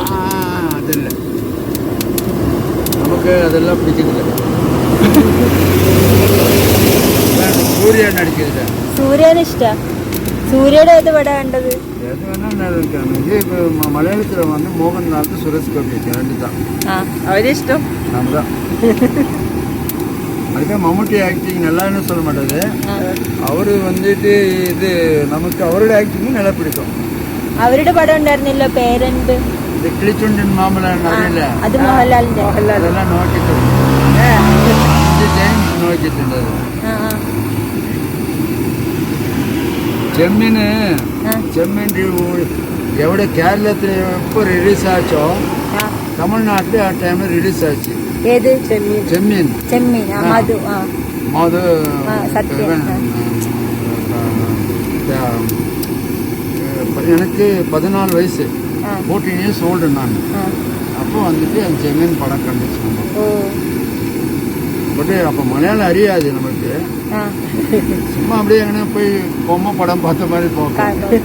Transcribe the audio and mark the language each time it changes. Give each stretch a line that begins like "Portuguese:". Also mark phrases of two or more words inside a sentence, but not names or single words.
Malayalam: അതില്ല, നമുക്ക് അതെല്ലാം പിടിക്കുന്നില്ല. സൂര്യനെ അടിക്കുന്നില്ല. സൂര്യന് ഇഷ്ടാ? സൂര്യയുടെ ഏത് പടാ കണ്ടത്? ഇത് മലയാളത്തിൽ വന്ന് മോഹൻലാൽ, സുരേഷ് ഗോപി അവരിഷ്ടം
Tamil: நமதான். அதுக்கு மம்முட்டி ஆக்டிங் நல்லான்னு சொல்ல மாட்டாரு. அவரு வந்துட்டு இது நமக்கு அவரோட ஆக்டிங் நல்லா பிடிக்கும்.
Malayalam: അവരുടെ പടം ഉണ്ടായിരുന്നില്ലോ, പേരെന്ത്? ഇത് കിളിച്ചുണ്ടൻ മാമല അറിയില്ല, അത് മോഹൻലാലിന്റെ. അതെല്ലാം നോക്കിയിട്ടുണ്ട്, നോക്കിയിട്ടുണ്ട്. ചെമ്മീൻ എവിടെ കേരളത്തിൽ എപ്പോൾ റിലീസ് ആച്ചോ തമിഴ്നാട്ടിൽ ആ ടൈമിൽ റിലീസ് ആச்சு. ഏത്?
Tamil: ചെമ്മീൻ. മധു எனக்கு 14 வயசு,
English: 14 years old
Tamil: நான். அப்போ வந்துட்டு அந்த செம்மீன் படம் கண்டுச்சு. பட் அப்போ மலையாளம் அறியாது நமக்கு, சும்மா அப்படியே எங்கன்னா போய் பொம்மை படம் பார்த்த மாதிரி போகும்.